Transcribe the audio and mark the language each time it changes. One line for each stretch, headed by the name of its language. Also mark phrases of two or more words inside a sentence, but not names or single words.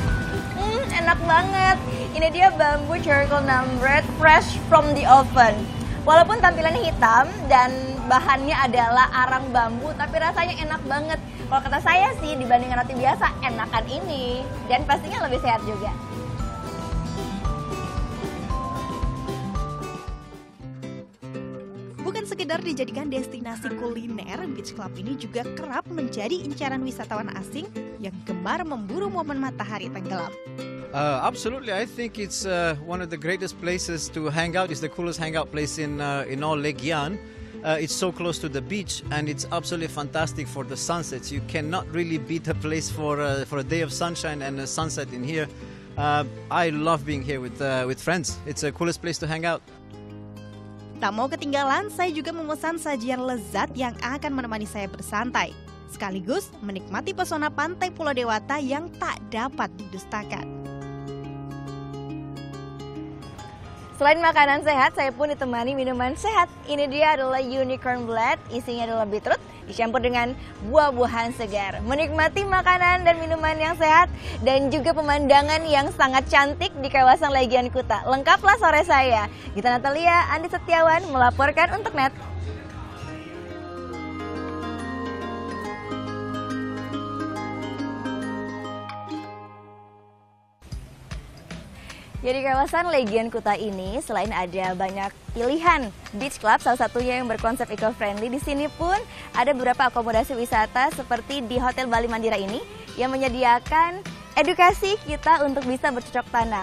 Indonesian: Enak banget. Ini dia bambu
English: charcoal naan bread fresh from the oven.
Indonesian: Walaupun tampilannya hitam dan bahannya adalah arang bambu, tapi rasanya enak banget. Kalau kata saya sih dibandingkan roti biasa, enakan ini. Dan pastinya lebih sehat juga. Bukan sekedar dijadikan destinasi kuliner, Beach Club ini juga kerap menjadi incaran wisatawan asing yang gemar memburu momen matahari tenggelam.
English: Absolutely, I think it's one of the greatest places to hang out. It's the coolest hangout place in all Lake Yan. It's so close to the beach, and it's absolutely fantastic for the sunsets. You cannot really beat a place for a day of sunshine and a sunset in here. I love being here with friends. It's the coolest place to hang out.
Indonesian: Tak mau ketinggalan, saya juga memesan sajian lezat yang akan menemani saya bersantai, sekaligus menikmati pesona pantai Pulau Dewata yang tak dapat didustakan. Selain makanan sehat, saya pun ditemani minuman sehat. Ini dia adalah Unicorn Blend, isinya adalah beetroot, dicampur dengan buah-buahan segar. Menikmati makanan dan minuman yang sehat dan juga pemandangan yang sangat cantik di kawasan Legian Kuta. Lengkaplah sore saya. Gita Natalia, Andi Setiawan melaporkan untuk NET. Ya, di kawasan Legian Kuta ini selain ada banyak pilihan
English: beach club,
Indonesian: salah satunya yang berkonsep eco-friendly, di sini pun ada beberapa akomodasi wisata seperti di Hotel Bali Mandira ini yang menyediakan edukasi kita untuk bisa bercocok tanam.